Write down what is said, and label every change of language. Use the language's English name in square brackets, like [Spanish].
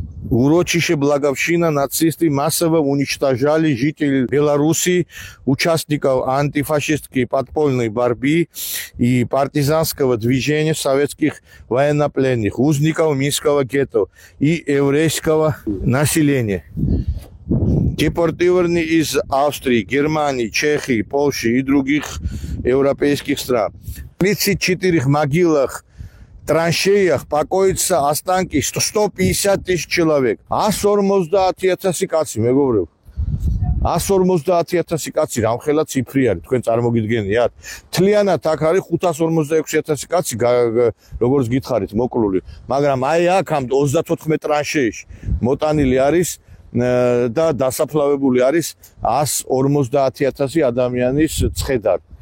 [Russian] урочище Благовщина нацисты массово уничтожали жителей Беларуси, участников антифашистской подпольной борьбы и партизанского движения советских военнопленных, узников Минского гетто и еврейского населения. Депортированные из Австрии, Германии, Чехии, Польши и других европейских стран. В 34 могилах траншеях покоятся останки 150 тысяч человек. [Georgian] 150,000 კაცი მეგობრებო. 150,000 კაცი რამხელა ციფრი არის, თქვენ წარმოგიდგენიათ? თლიანად აქ არის 546,000 კაცი, როგორც გითხარით, მოკლული. მაგრამ აი აქ ამ 34 ტრანშეში მოტანილი არის და დასაფლავებული არის 150,000 ადამიანის ცხედარი.